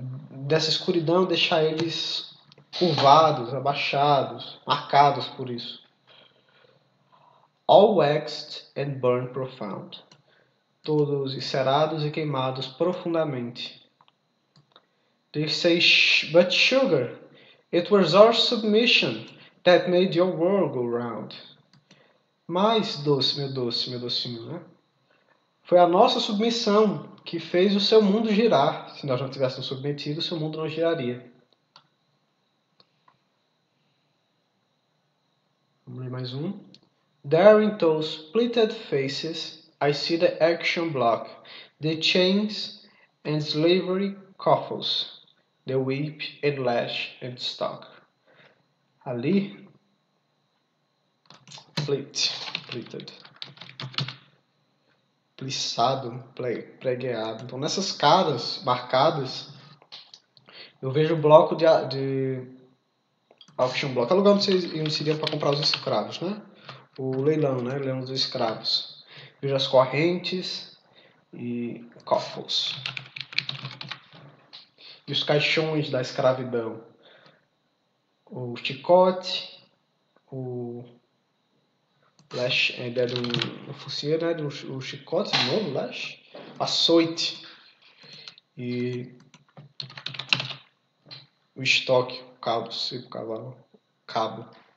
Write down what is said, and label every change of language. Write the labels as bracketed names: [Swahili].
[Portuguese] Dessa escuridão, deixar eles curvados, abaixados, marcados por isso. [English] All waxed and burned profound. [Portuguese] Todos encerados e queimados profundamente. [English] They say, but sugar, it was our submission that made your world go round. [Portuguese] Mas, meu docinho, né? Foi a nossa submissão que fez o seu mundo girar. Se nós não tivéssemos submetido, o seu mundo não giraria. Vamos ler mais um. [English] There in those splitted faces, I see the action block, the chains and slavery coffles, the whip and lash and stock. [Portuguese] Ali, pleated, plissado, pregueado. Então, nessas caras marcadas, eu vejo o bloco de auction block. É o lugar onde vocês iriam para comprar os escravos, né? O leilão, né? O leilão dos escravos. Vejo as correntes e coffles. E os caixões da escravidão. O chicote, Lash é a ideia do focinho, né? Do chicote de novo, lash. Açoite. E o estoque, o cabo, o cavalo, cabo.